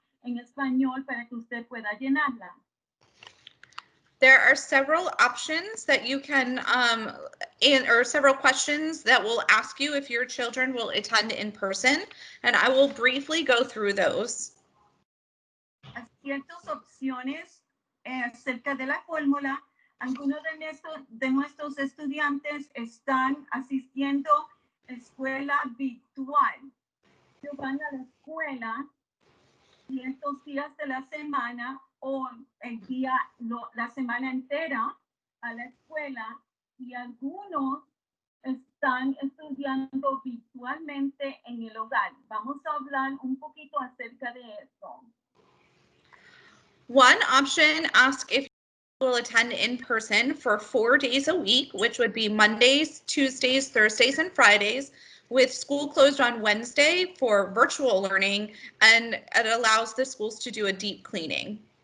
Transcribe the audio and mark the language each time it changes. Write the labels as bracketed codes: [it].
[es] en español para que usted pueda llenarla. [en] There are several options that you can, or several questions that will ask you if your children will attend in person, and I will briefly go through those. [es] Hay ciertas opciones acerca de la fórmula. Algunos de nuestros estudiantes están asistiendo a escuela virtual. Ellos van a la escuela ciertos días de la semana o la semana entera a la escuela, y algunos están estudiando virtualmente en el hogar. Vamos a hablar un poquito acerca de esto. [en] One option asks if you will attend in person for 4 days a week, which would be Mondays, Tuesdays, Thursdays, and Fridays, with school closed on Wednesday for virtual learning, and it allows the schools to do a deep cleaning.